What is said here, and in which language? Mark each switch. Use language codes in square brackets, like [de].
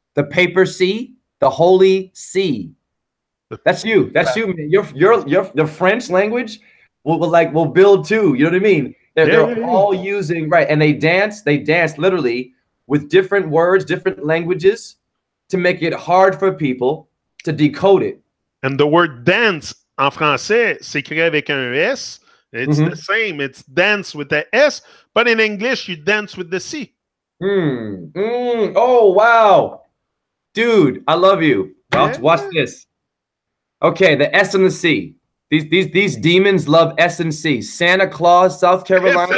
[en] The papacy, the holy see. That's you. That's you. Your the French language will build too. You know what I mean? They're all using, right, and they dance literally with different words, different languages, to make it hard for people to decode it. And the word dance [fr] en français s'écrit avec un S. [en] It's the same. It's dance with the S, but in English, you dance with the C. Oh, wow. Dude, I love you. Watch this. Okay, the S and the C. These demons love S&C. Santa Claus, South Carolina.